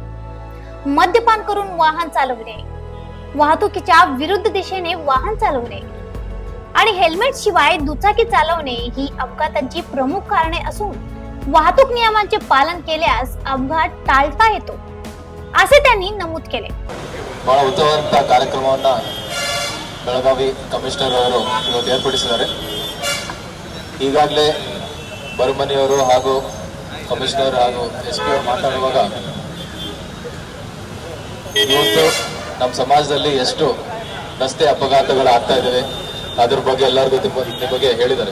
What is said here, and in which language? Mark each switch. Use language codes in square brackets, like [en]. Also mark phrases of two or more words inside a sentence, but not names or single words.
[mr] मद्यपान करून वाहन चालवणे, वाहतुकीच्या विरुद्ध दिशेने वाहन चालवणे आणि हेल्मेट शिवाय दुचाकी चालवणे ही अपघातांची प्रमुख कारणे असून वाहतूक नियमांचे पालन केल्यास अपघात टाळता येतो, असे त्यांनी नमूद केले। [kn] ಬಹಳ ಉತ್ತಮವಾದ ಕಾರ್ಯಕ್ರಮವನ್ನು ಬೆಳಗಾವಿ ಕಮಿಷನರ್ ಅವರು ಇವತ್ತು ಏರ್ಪಡಿಸಿದ್ದಾರೆ। ಈಗಾಗಲೇ ಬರಮನಿಯವರು ಹಾಗೂ ಕಮಿಷನರ್ ಹಾಗೂ ಎಸ್ಪಿ ಅವರು ಮಾತಾಡುವಾಗ ಇವತ್ತು ನಮ್ಮ ಸಮಾಜದಲ್ಲಿ ಎಷ್ಟು ರಸ್ತೆ ಅಪಘಾತಗಳು ಆಗ್ತಾ ಇದ್ದಾವೆ ಅದ್ರ ಬಗ್ಗೆ ಎಲ್ಲರಿಗೂ ನಿಮ್ಮ ಬಗ್ಗೆ ಹೇಳಿದ್ದಾರೆ।